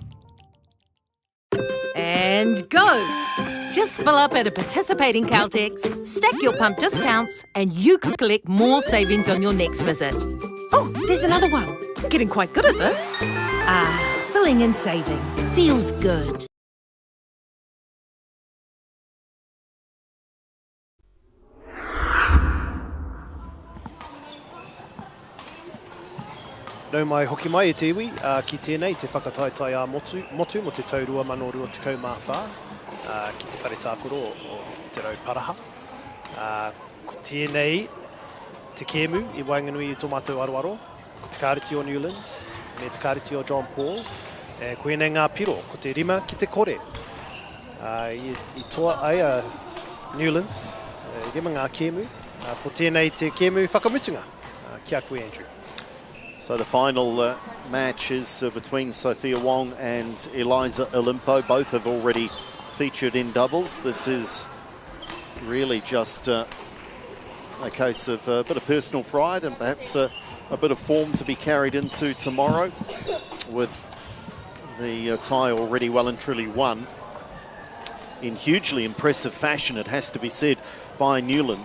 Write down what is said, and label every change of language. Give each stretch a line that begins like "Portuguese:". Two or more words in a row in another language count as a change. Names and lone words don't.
English: And go! Just fill up at a participating Caltex, stack your pump discounts, and you could collect more savings on your next visit. Oh, there's another one. Getting quite good at this. Filling and saving. Feels good.
Māori: Nau mai hoki mai e te iwi, ki tēnei te whakataetai a motu mo te taurua manorua te kaumawha, ki te whare tākoro o te rau paraha. Ko tēnei te kēmu I Wainganui I tō mātou aroaro, ko te kāriti o Newlands, me te kāriti o John Paul, ko enei ngā piro, ko te rima ki te kore. I toa ai a Newlands, rima ngā kēmu, ko tēnei te kēmu whakamutunga, kia koe Andrew.
English: So the final match is between Sophia Wong and Eliza Olimpo. Both have already featured in doubles. This is really just a case of a bit of personal pride and perhaps a bit of form to be carried into tomorrow, with the tie already well and truly won in hugely impressive fashion, it has to be said, by Newlands.